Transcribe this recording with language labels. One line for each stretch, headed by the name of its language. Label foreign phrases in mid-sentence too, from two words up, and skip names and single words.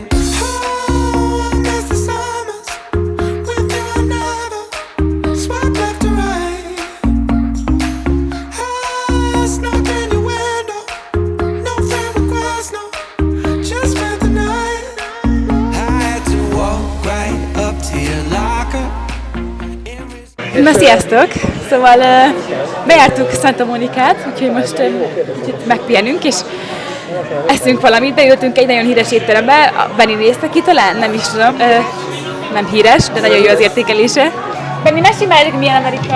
English: Oh, I miss the summers with you and never swipe left to right. I snuck in your window, no friend request, no, just spent the night. I had to walk right up to your locker.
Hungarian: Na sziasztok! Szóval bejártuk Santa Monicát, úgyhogy most kicsit megpihenünk, és eszünk valamit. Beültünk egy nagyon híres étterembe. Benni nézte ki talán? Nem is tudom. Nem híres, de nagyon jó az értékelése. Benni, mesélj már, hogy milyen Amerika?